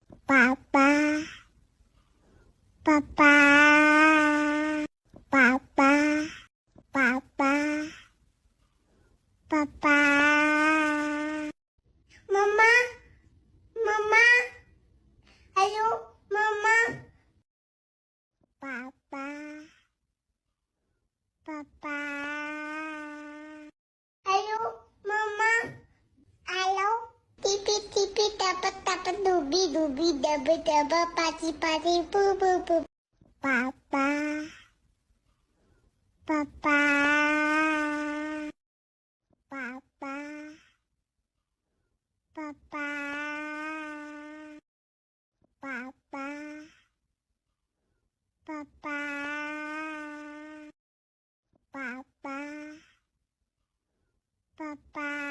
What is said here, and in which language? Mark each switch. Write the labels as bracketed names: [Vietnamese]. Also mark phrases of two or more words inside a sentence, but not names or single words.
[Chinese] 爸爸，爸爸，爸爸，爸爸，爸爸，妈妈，妈妈，还有妈妈，爸爸，爸爸，还有妈妈。Hello, tipi tipi tapa tapa dubi dubi daba daba pati pati boo boo boo. [English] Papa, papa, papa, papa, papa, papa, papa, papa.